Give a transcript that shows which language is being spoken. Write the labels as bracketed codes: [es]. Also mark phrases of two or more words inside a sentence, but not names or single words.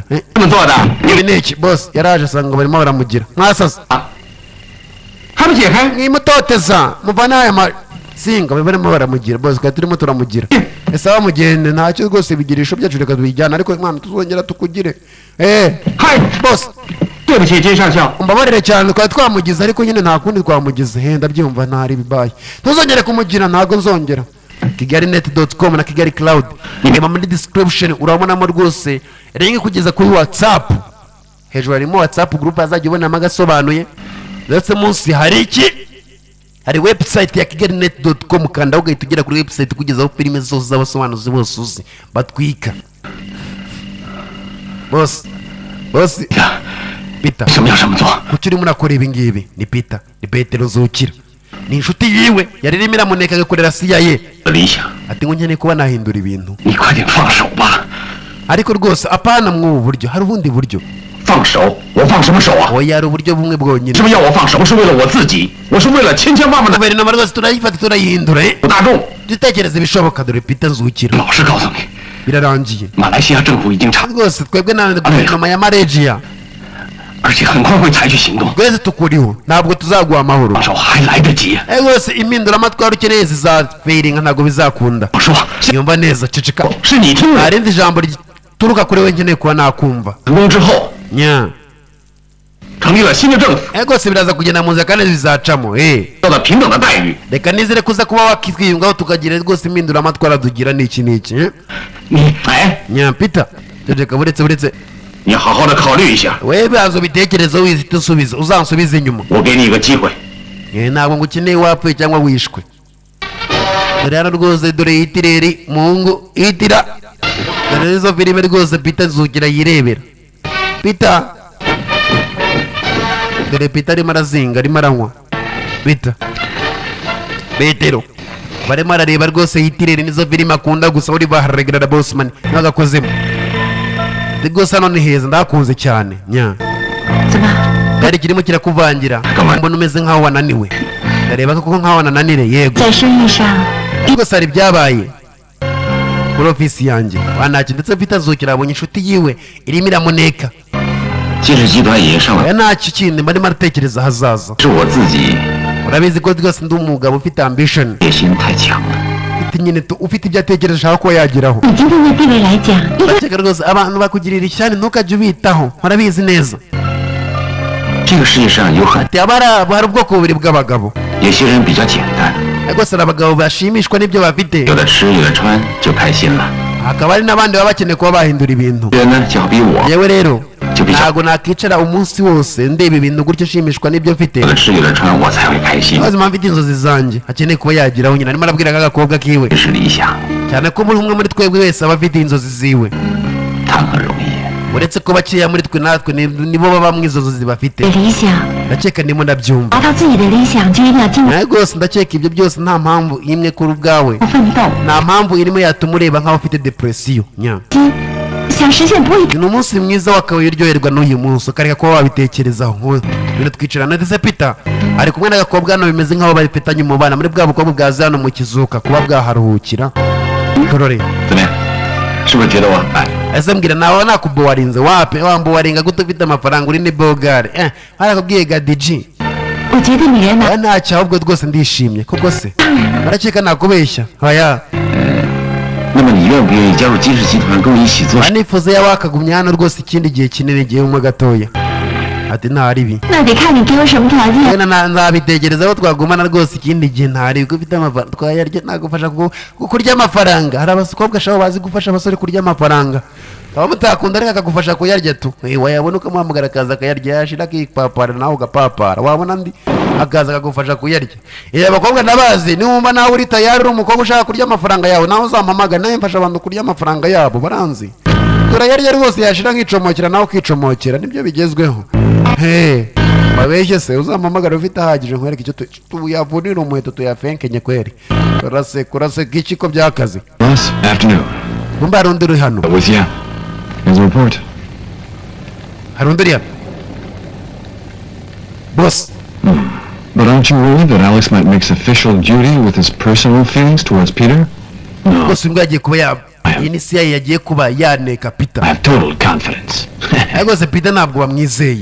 [rw] Ibi niki boss yaraje asanga barimo baramugira. Mwasasa mwimutoteza muvana aya singa barimo baramugira boss kwa turimo turamugira ese abamugende ntacyo rwose bigirisho byacu reka tubijyana ariko mwana tuzongera tukugire Hai boss [zh] 对不起金上校 [rw] mbabarire cyane twari twamugize ariko nyine nta kundi twamugize ndabyumva ntari bibaye ntuzongere kumugira ntago nzongera KigaliNet.com na Kigali Cloud niba muri description urabonamo rwose ringi kugeza kuri WhatsApp hejuru harimo WhatsApp group azajya ubona amagasobanuye ndetse munsi hari iki hari website ya KigaliNet.com kanda ugahita ugera kuri website kugezaho filime zose z'abasobanuzi bose uzi batwika boss Peter [zh] 什么要这么做 [rw] kuki urimo urakora ibi ngibi ni Peter ni Petero Zukira ni inshuti yiwe yaririmo iramuneka agakorera CIA [zh] 理想 [rw] ati ngo nkeneye kuba nahindura ibintu [zh] 你快点放手吧 [rw] ariko rwose apana mw'ubu buryo hari ubundi buryo [zh] 放手我放什么手啊 [rw] oya hari uburyo bumwe [zh] 是 [rw] bwonyine [zh] 不是要我放手是为了我自己我是为了千千万万的 [rw] guverinoma rwose turayifata turayihindura [zh] 大众 [rw] dutekereza ibishoboka dore Peter Zukira [zh] 老实告诉你 [rw] birarangiye [zh] 马来西亚政府已经查 [rw] rwose twebwe na guverinoma ya Malaysia [zh] 而且很快会采取行动 [rw] twese tukuriho ntabwo tuzaguha amahoro [zh] 放手还来得及 [rw] rwose impinduramatwara ukeneye zizaferinga ntabwo bizakunda [zh] 我说 [rw] nyumva neza ceceka [zh] 是你听了 [rw] ntarindi jambo rituruka kuri we nkeneye kuba nakumva [zh] 成功之后 [rw] nya [zh] 成立了新的政府 [rw] rwose biraza kugenda mu nzira kandi bizacamo [zh] 受到平等的待遇 [rw] reka nizere kuza kuba wakitwiyungaho tukagira rwose impinduramatwara tugira n'iki n'iki [zh] 你哎 [rw] nya Peter reka buretse [zh] 你好好的考虑一下 [rw] we bibanza ubitekerezo wihita usubiza uzansubize inyuma [zh] 我给你一个机会 [rw] ntabwo ngo ukeneye wapfuye cyangwa wishwe dore hano rwose dore hitireri mungu hitira dore izo filime rwose Peter Zukira yirebera Peter dore Peter arimo arazinga arimo aranywa Peter Petero barimo arareba rwose hitireri nizo filime akunda gusa uri baharegerera bossman ntagakozemo rwose hano ni heza ndakunze cyane nya [zh] 怎么？ [rw] cyari kirimo kirakuvangira mbona umeze nkaho wananiwe ndareba ko nkaho wanananire yego [zh] 在生意上， [rw] rwose hari ibyabaye kuri ofisi yanjye wanaki ndetse Peter Zukira abonye inshuti yiwe irimo iramuneka [zh] 金氏集团也上了 [rw] oya ntacyo kindi mbarimo aratekereza ahazaza [zh] 是我自己 [rw] urabizi ko rwose ndi umugabo ufite ambition [zh] 野心太强了 [rw] ufite nyine ufite ibyo atekereje ashaka kuba yageraho [zh] 以今天的地位来讲，应该 [rw] ndakeka rwose abantu bakugirira ishyari ntukajye ubitaho urabizi neza [zh] 这个世界上有很 [rw] ati hari ubwoko bubiri bw'abagabo [zh] 有些人比较简单 [rw] rwose hari abagabo bashimishwa n'ibyo bafite [zh] 有的吃有的穿就开心了 [rw] hakaba hari n'abandi baba bakeneye kuba bahindura ibintu [zh] 人呢就好比我 [rw] yewe rero [zh] 就比较 [rw] ntabwo nakicara umunsi wose ndeba ibintu gutyo nshimishwa n'ibyo mfite [zh] 有的吃有的穿我才会开心 [rw] maze mfite inzozi zanjye akeneye kuba yageraho nyine arimo arabwira k'agakobwa kiwe [zh] 这是理想 [rw] cyane ko buri umwe muri twebwe wese aba afite inzozi ziwe [zh] 谈很容易 [rw] uretse ko bakeya muri twe natwe nibo baba mu izo nzozi bafite [zh] 理想， [rw] ndakeka ndimo ndabyumva [zh] 达到自己的理想就一定要尽 [rw] nawe rwose ndakeka ibyo byose nta mpamvu imwe kuri ubwawe [zh] 奋斗， [rw] nta mpamvu irimo yatuma ureba nk'aho ufite depresiyo nya [zh] 想实现不会 [rw] ni umunsi mwiza wakabaye uryoherwa n'uyu munsi ukareka kuba wabitekerezaho nk'ubu twicarana ndetse Peter ari kumwe n'agakobwa hano bimeze nk'aho bafitanye umubano muri bwa bukobwa bwaza hano mu kizuka kuba bwaharuhukira Torore [zh] 怎么样是不是觉得我很爱 [rw] ese mbwira nawe nakubowarinze wape wambowaringa gute ufite amafaranga uri ni bogare harakubwiye gadiji [zh] 我觉得女人呢， [rw] ntacyo ahubwo rwose ndishimye koko se barakeka nakubeshya oya [zh] 那么你愿不愿意加入金氏集团跟我一起做 [rw] nifuza yawe akagumya hano rwose ikindi gihe kinini igihe umwe gatoya ati ntaribi [zh] 那得看你给我什么条件。 [rw] nzabitekerezaho twagumana rwose ikindi gihe ntaribi ko ufite amafaranga twayarya nagufasha kurya amafaranga hari abakobwa ashobora bazi gufasha abasore kurya amafaranga waba mutakunda ariko akagufasha kuyarya tu wayabona ukamuhamagara akaza akayarya yashira akipapara nawe ugapapara wabona andi akaza akagufasha kuyarya abakobwa ndabazi niwumva nawe uri tayari uri umukobwa ushaka kurya amafaranga yawe nawe uzampamagara nawe mfasha abantu kurya amafaranga yabo baranzi turayarya rwose yashira nkicomokera nawe ukicomokera nibyo bigezweho babeshye se uzampamagara ufite ahagije nkwereke icyo tuyavunira umuheto tuyafenkenye kweri kurase iki ko byakaze [en] Boss, afternoon. [rw] kumbe hari undi uri hano [en] With you. Here's a report. [rw] hari undi uri hano boss [en] But aren't you worried that Alex might mix official duty with his personal feelings towards Peter? [rw] boss imbwa yagiye kuba iyi ni CIA yagiye kuba yaneka [en] I Peter have total confidence. [rw] rwose Peter ntabwo bamwizeye